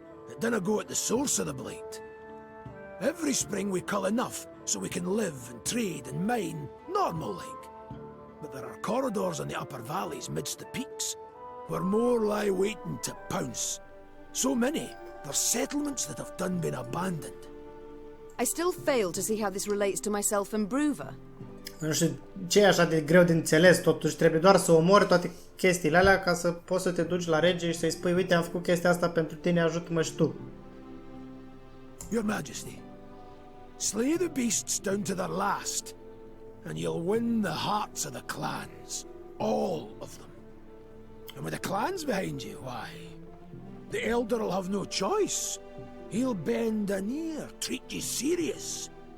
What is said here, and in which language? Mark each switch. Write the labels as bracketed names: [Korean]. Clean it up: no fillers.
[English] It dinna go at the source of the blight. Every spring we cull enough so we can live and trade and mine normal-like. But there are corridors in the upper valleys midst the peaks, where more lie waiting to pounce. So many, there's settlements that have done been abandoned. I still fail to see how this relates to myself and Brouver. [Romanian] Nu știu ce e așa de greu de înțeles, totuși trebuie doar să omori toate chestiile alea ca să poți să te duci la rege și să-i spui, uite, am făcut chestia asta pentru tine, ajută-mă și tu. [English] Your Majesty, slay the beasts down to their last, and you'll win the hearts of the clans. All of them. And with the clans behind you, why, the Elder will have no choice. He'll bend an ear, treat you serious.